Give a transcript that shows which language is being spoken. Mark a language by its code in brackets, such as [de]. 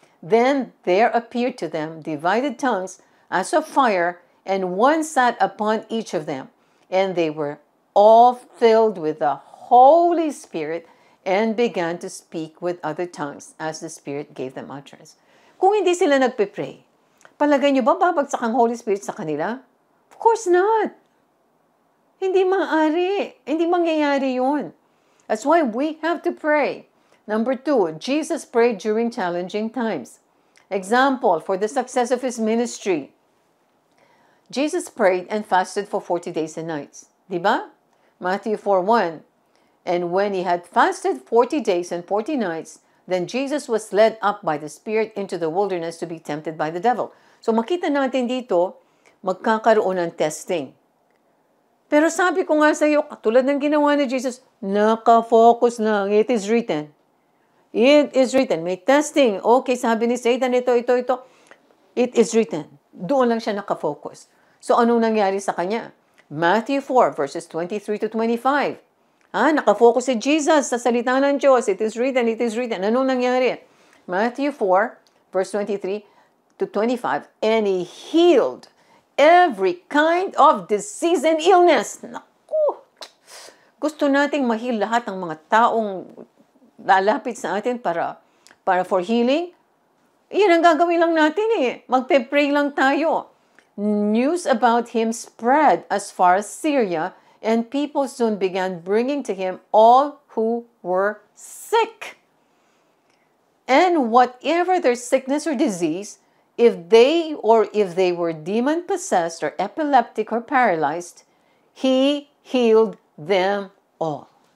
[en] Then there appeared to them divided tongues as of fire, and one sat upon each of them. And they were all filled with the Holy Spirit and began to speak with other tongues as the Spirit gave them utterance. [tl] Kung hindi sila nagpipray, palagay nyo ba babagsak ang Holy Spirit sa kanila? [en] Of course not. [tl] Hindi maaari. Hindi mangyayari yun. [en] That's why we have to pray. Number 2, Jesus prayed during challenging times. Example, for the success of his ministry. Jesus prayed and fasted for 40 days and nights. [tl] Diba? [en] Matthew 4:1. And when he had fasted 40 days and 40 nights, then Jesus was led up by the Spirit into the wilderness to be tempted by the devil. [tl] So makita natin dito, magkakaroon ng testing. Pero sabi ko nga sa iyo, katulad ng ginawa ni Jesus, naka-focus lang. [en] It is written. It is written. [tl] May testing. [en] Okay, [tl] sabi ni Satan, ito. [en] It is written. [tl] Doon lang siya naka-focus. So anong nangyari sa kanya? Matthew 4, verses 23 to 25. Naka-focus si Jesus sa salita ng Diyos. [en] It is written, it is written. [tl] Anong nangyari? [en] Matthew 4, verse 23 to 25. And he healed every kind of disease and illness. [tl] Naku! Gusto nating ma-heal lahat ng mga taong lalapit sa atin para for healing. Yan ang gagawin lang natin Magpe-pray lang tayo. [en] News about him spread as far as Syria, and people soon began bringing to him all who were sick. And whatever their sickness or disease, if they were demon-possessed or epileptic or paralyzed, he healed them all.